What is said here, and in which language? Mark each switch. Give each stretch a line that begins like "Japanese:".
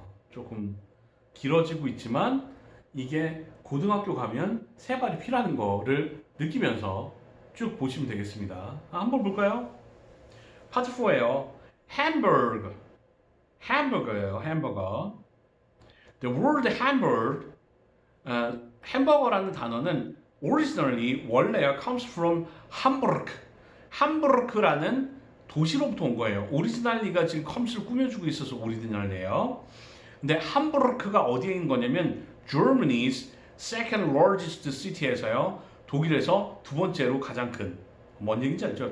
Korean: 조금 길어지고 있지만 이게 고등학교 가면 세 발이 피라는 거를 느끼면서 쭉 보시면 되겠습니다. 한번 볼까요? 파트 4예요. hamburger. hamburger예요. 햄버거.
English: The word hamburger,
Korean: 햄버거라는 단어는
English: originally
Korean: 원래요
English: comes from Hamburg.
Korean: 함부르크라는 도시로부터 온 거예요. 오리지널리가 지금 컴스를 꾸며주고 있어서 오리지널이에요. 근데 함부르크가 어디에 있는 거냐면
English: Germany's second largest city
Korean: 에서요. 독일에서 두 번째로 가장 큰, 뭔 얘기인지 알죠?